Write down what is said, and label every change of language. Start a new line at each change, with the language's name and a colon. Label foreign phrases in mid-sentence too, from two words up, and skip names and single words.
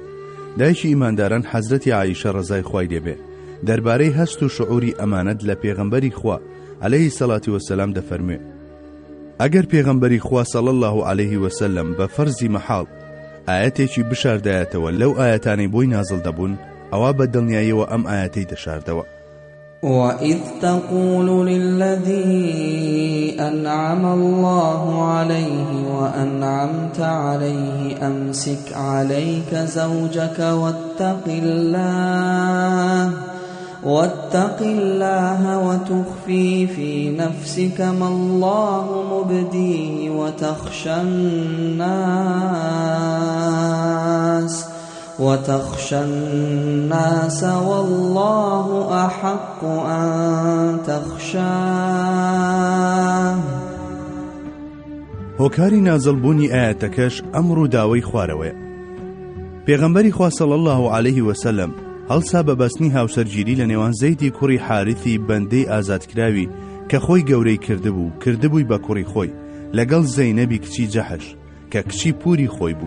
Central Kurdish: دایکی ئیمانداران حەزرەتی عایشە ڕەزای خوای لێبێ دەربارەی هەست و شعوری ئەمانەت لە پێغەمبەری خوا
Arabic: عەلەیهی سەڵاتی وەسەلام
Central Kurdish: دەفەرموێ ئەگەر پێغەمبەری خوا
Arabic: صلی الله علیه وسلم
Central Kurdish: بە فەرزی مەحاڵ ئاەتێکی بشاردایەتەوە لەو ئاەتانەی بۆی نازڵ دەبوون ئەوا بە دڵنیاییەوە ئەم ئاەتەی دەشاردەوە.
Arabic: وَإِذْ تَقُولُ لِلَّذِي أَنْعَمَ اللَّهُ عَلَيْهِ وَأَنْعَمْتَ عَلَيْهِ أَمْسِكْ عَلَيْكَ زَوْجَكَ واتق الله وتخفي في نفسك ما الله مبديه وتخشى الناس والله أحق أن تخشاه.
Central Kurdish: هۆکاری نازڵبوونی ئاەتەکەش ئەمڕ و داوای خوارەوەیە. پێغەمبەری خوا
Arabic: صلی الله علیه وسلم
Central Kurdish: هەڵسا بە بەستنی هاوسەرگیری لە نێوان زەیدی کوڕی حارثی بەندەی ئازادکراوی کە خۆی گەورەی کردبووی بە کوڕی خۆی لەگەڵ زەینەبی کچی جەحش کە کچی پوری خۆی بوو.